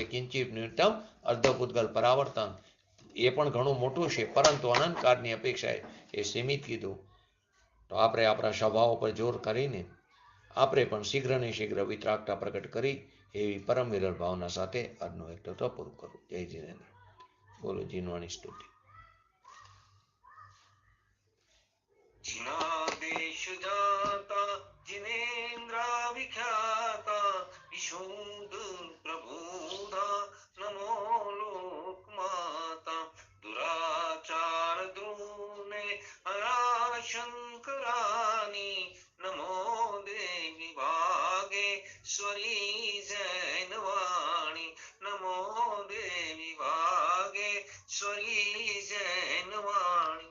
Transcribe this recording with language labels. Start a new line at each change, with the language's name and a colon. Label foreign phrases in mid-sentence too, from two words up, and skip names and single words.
Gujarati: કિંચિત ન્યૂનતમ અર્ધપૂતગલ પરાવર્તન એ પણ ઘણું મોટું છે, પરંતુ અનંતકાળની અપેક્ષાએ એ સીમિત કીધું. તો આપણે આપણા સ્વભાવ પર જોર કરીને આપણે પણ શીઘ્ર ને શીઘ્ર વિતરાગતા પ્રગટ કરી એવી પરમ વિરલ ભાવના સાથે આજનો એક તત્વ પૂરું કરું. જય જીનેન્દ્ર. બોલો જીનવાણી સ્તુતિ.
Hindi: जिनादेश जाता जिनेन्द्रा विख्याता विशुद्ध प्रबोधा नमो लोक माता दुराचार द्रोणे हरा शंकरानी नमो देवी भागेश्वरी जैनवाणी नमो देवी भागेश्वरी जैनवाणी.